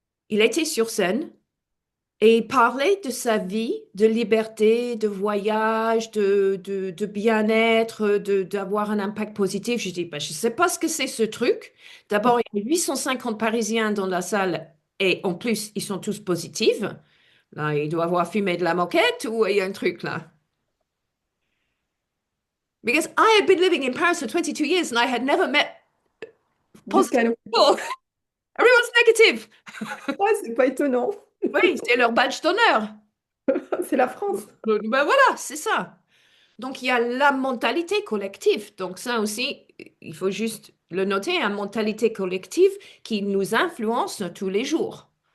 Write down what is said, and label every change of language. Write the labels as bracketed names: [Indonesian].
[French] Il était sur scène. Et il parlait de sa vie, de liberté, de voyage, de bien-être, d'avoir un impact positif. Je dis, bah, je ne sais pas ce que c'est ce truc. D'abord, il y a 850 Parisiens dans la salle et en plus, ils sont tous positifs. Là, il doit avoir fumé de la moquette ou il y a un truc là. [English] Because I had been living in Paris for 22 years and I had never met This positive kind of... people. Everyone's negative. [French] Ouais, c'est pas étonnant. Oui, c'est leur badge d'honneur. C'est la France. Ben voilà, c'est ça. Donc, il y a la mentalité collective. Donc, ça aussi, il faut juste le noter, une mentalité collective qui nous influence tous les jours.